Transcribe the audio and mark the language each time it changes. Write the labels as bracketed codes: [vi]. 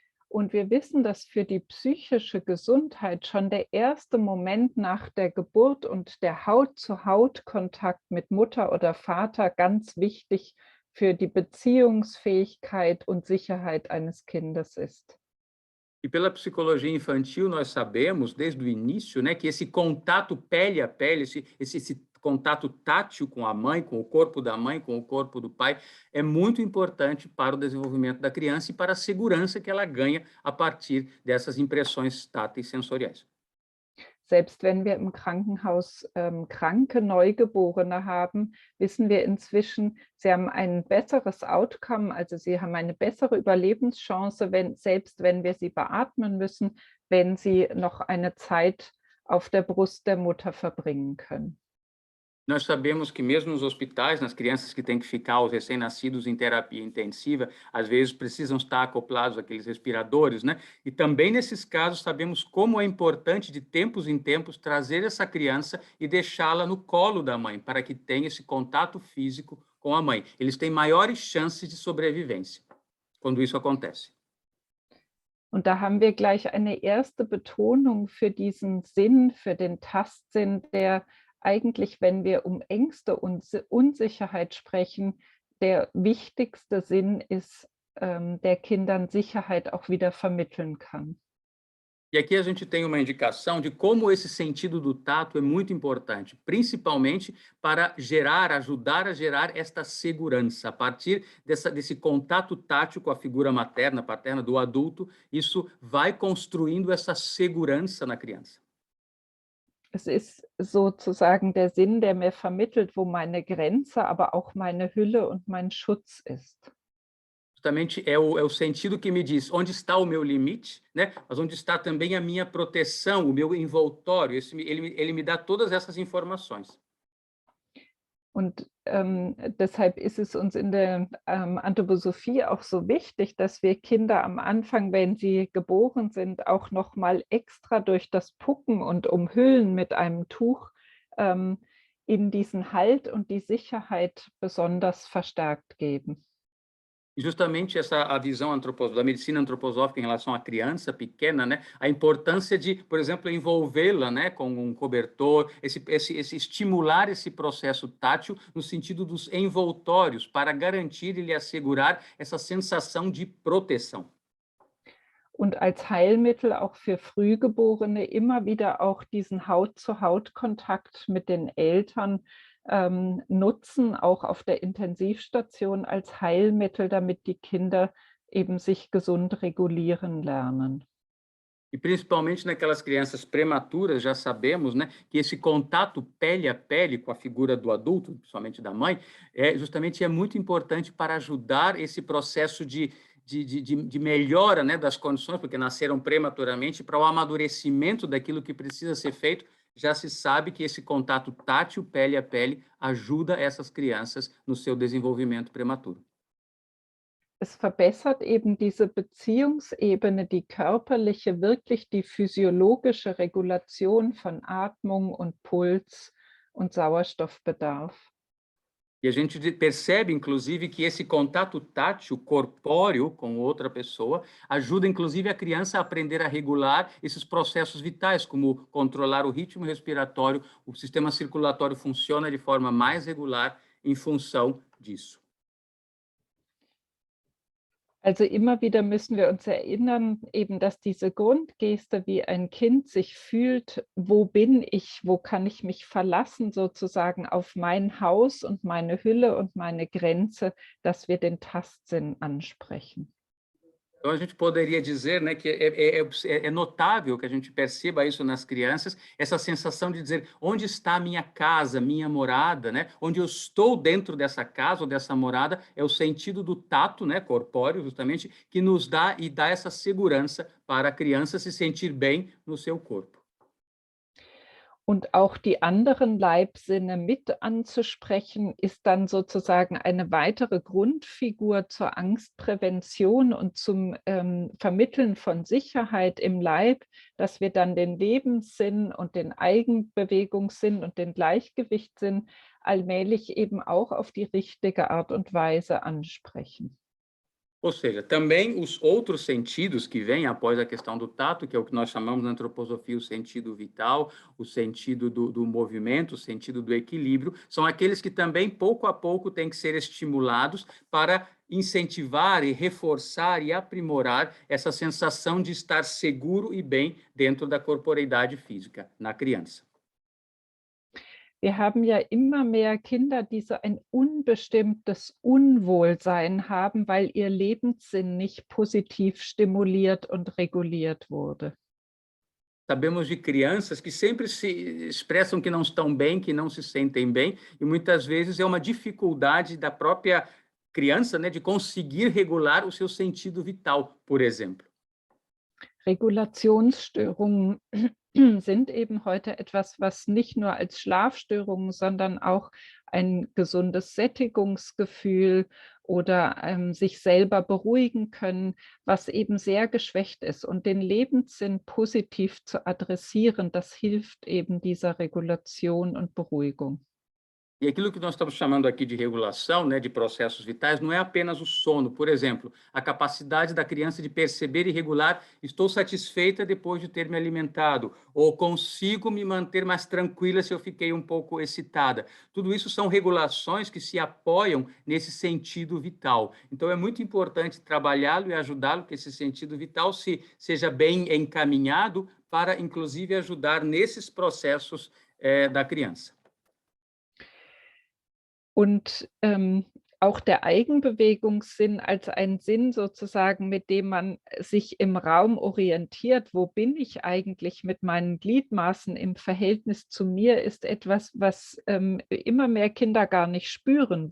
[de] Und wir wissen, dass für die psychische Gesundheit schon der erste Moment nach der Geburt und der Haut-zu-Haut-Kontakt mit Mutter oder Vater ganz wichtig für die Beziehungsfähigkeit und Sicherheit eines Kindes ist. [pt] E pela psicologia infantil, nós sabemos, desde o início, né, que esse contato pele a pele, esse contato tátil com a mãe, com o corpo da mãe, com o corpo do pai, é muito importante para o desenvolvimento da criança e para a segurança que ela ganha a partir dessas impressões táteis sensoriais. [de] Selbst wenn wir im Krankenhaus kranke Neugeborene haben, wissen wir inzwischen, sie haben ein besseres Outcome, also sie haben eine bessere Überlebenschance, selbst wenn wir sie beatmen müssen, wenn sie noch eine Zeit auf der Brust der Mutter verbringen können. [pt] Nós sabemos que mesmo nos hospitais, nas crianças que têm que ficar, os recém-nascidos em terapia intensiva, às vezes precisam estar acoplados àqueles respiradores, né? E também nesses casos sabemos como é importante, de tempos em tempos, trazer essa criança e deixá-la no colo da mãe, para que tenha esse contato físico com a mãe. Eles têm maiores chances de sobrevivência quando isso acontece. [de] Und da haben wir gleich eine erste Betonung für diesen Sinn, für den Tastsinn, der eigentlich, wenn wir um Ängste und Unsicherheit sprechen, der wichtigste Sinn ist, der Kindern Sicherheit auch wieder vermitteln kann. [pt] E aqui a gente tem uma indicação de como esse sentido do tato é muito importante, principalmente para ajudar a gerar esta segurança. A partir desse contato tátil com a figura materna, paterna do adulto, isso vai construindo essa segurança na criança. [de] Es ist sozusagen der Sinn, der mir vermittelt, wo meine Grenze, aber auch meine Hülle und mein Schutz ist. [pt] Justamente é o sentido que me diz onde está o meu limite, né? Mas onde está também a minha proteção, o meu envoltório. Ele me dá todas essas informações. [de] Und deshalb ist es uns in der Anthroposophie auch so wichtig, dass wir Kinder am Anfang, wenn sie geboren sind, auch noch mal extra durch das Pucken und Umhüllen mit einem Tuch ihnen diesen Halt und die Sicherheit besonders verstärkt geben. [pt] E justamente a visão da medicina antroposófica em relação à criança pequena, né? A importância de, por exemplo, envolvê-la, né, com um cobertor, estimular esse processo tátil no sentido dos envoltórios, para garantir e lhe assegurar essa sensação de proteção. [de] Und als Heilmittel auch für Frühgeborene immer wieder auch diesen Haut-zu-Haut-Kontakt mit den Eltern nutzen, auch auf der Intensivstation als Heilmittel, damit die Kinder eben sich gesund regulieren lernen. [pt] E principalmente naquelas crianças prematuras, já sabemos, né, que esse contato pele a pele com a figura do adulto, principalmente da mãe, justamente é muito importante para ajudar esse processo de melhora, né, das condições, porque nasceram prematuramente, para o amadurecimento daquilo que precisa ser feito. Já se sabe que esse contato tátil, pele a pele, ajuda essas crianças no seu desenvolvimento prematuro. [de] Es verbessert eben diese Beziehungsebene, die körperliche, wirklich die physiologische Regulation von Atmung und Puls und Sauerstoffbedarf. [pt] E a gente percebe, inclusive, que esse contato tátil, corpóreo com outra pessoa, ajuda, inclusive, a criança a aprender a regular esses processos vitais, como controlar o ritmo respiratório. O sistema circulatório funciona de forma mais regular em função disso. [de] Also immer wieder müssen wir uns erinnern, eben, dass diese Grundgeste, wie ein Kind sich fühlt, wo bin ich, wo kann ich mich verlassen, sozusagen auf mein Haus und meine Hülle und meine Grenze, dass wir den Tastsinn ansprechen. [pt] Então, a gente poderia dizer, né, que é notável que a gente perceba isso nas crianças, essa sensação de dizer onde está a minha casa, minha morada, né? Onde eu estou dentro dessa casa ou dessa morada, é o sentido do tato, né, corpóreo, justamente, que nos dá e dá essa segurança para a criança se sentir bem no seu corpo. [de] Und auch die anderen Leibsinne mit anzusprechen, ist dann sozusagen eine weitere Grundfigur zur Angstprävention und zum Vermitteln von Sicherheit im Leib, dass wir dann den Lebenssinn und den Eigenbewegungssinn und den Gleichgewichtssinn allmählich eben auch auf die richtige Art und Weise ansprechen. [pt] Ou seja, também os outros sentidos que vêm após a questão do tato, que é o que nós chamamos na antroposofia o sentido vital, o sentido do movimento, o sentido do equilíbrio, são aqueles que também, pouco a pouco, têm que ser estimulados para incentivar e reforçar e aprimorar essa sensação de estar seguro e bem dentro da corporeidade física na criança. [de] Wir haben ja immer mehr Kinder, die so ein unbestimmtes Unwohlsein haben, weil ihr Lebenssinn nicht positiv stimuliert und reguliert wurde. [pt] Sabemos de crianças que sempre se expressam que não estão bem, que não se sentem bem, e muitas vezes é uma dificuldade da própria criança, né, de conseguir regular o seu sentido vital, por exemplo. [de] Regulationsstörungen sind eben heute etwas, was nicht nur als Schlafstörungen, sondern auch ein gesundes Sättigungsgefühl oder sich selber beruhigen können, was eben sehr geschwächt ist. Und den Lebenssinn positiv zu adressieren, das hilft eben dieser Regulation und Beruhigung. [pt] E aquilo que nós estamos chamando aqui de regulação, né, de processos vitais, não é apenas o sono. Por exemplo, a capacidade da criança de perceber e regular: estou satisfeita depois de ter me alimentado, ou consigo me manter mais tranquila se eu fiquei um pouco excitada. Tudo isso são regulações que se apoiam nesse sentido vital. Então, é muito importante trabalhá-lo e ajudá-lo que esse sentido vital seja bem encaminhado para, inclusive, ajudar nesses processos da criança. [de] Und auch der Eigenbewegungssinn als ein Sinn sozusagen, mit dem man sich im Raum orientiert. Wo bin ich eigentlich mit meinen Gliedmaßen im Verhältnis zu mir, ist etwas, was immer mehr Kinder gar nicht spüren.